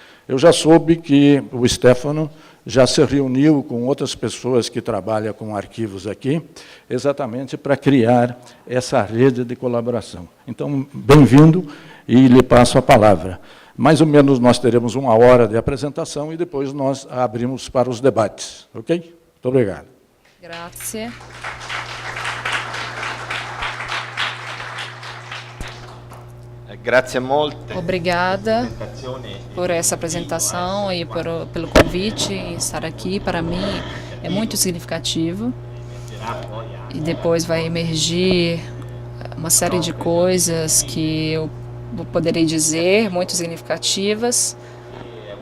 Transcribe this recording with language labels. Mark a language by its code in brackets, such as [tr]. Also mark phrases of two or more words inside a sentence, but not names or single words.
[pt] Eu já soube que o Stefano já se reuniu com outras pessoas que trabalham com arquivos aqui, exatamente para criar essa rede de colaboração. Então, bem-vindo e lhe passo a palavra. Mais ou menos nós teremos 1 hora de apresentação e depois nós abrimos para os debates. Ok? Muito obrigado. [it] Grazie. Grazie molte. [pt] Obrigada por essa apresentação e pelo convite em estar aqui. Para mim é muito significativo. E depois vai emergir uma série de coisas que eu poderei dizer, muito significativas, porque